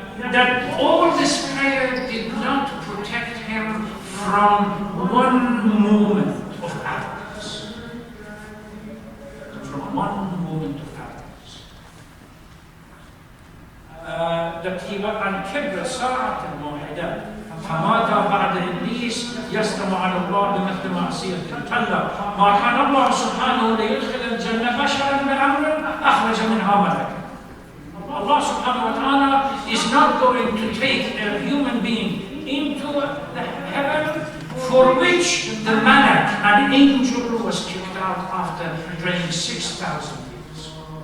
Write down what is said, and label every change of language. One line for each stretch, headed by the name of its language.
English: That all this prayer did not protect him from one moment of arrogance. From one moment of arrogance. That he was
Arabic: عن كبر ساعة واحدة فماذا بعد إبليس يستمع على الله بمثل معصية كلا ما كان الله سبحانه ليدخل الجنة بشرا بأمر أخرج منها ملكا.
English: Allah subhanahu wa ta'ala is not going to take a human being into the heaven for which the malak, an angel, was kicked out after praying 6,000 years.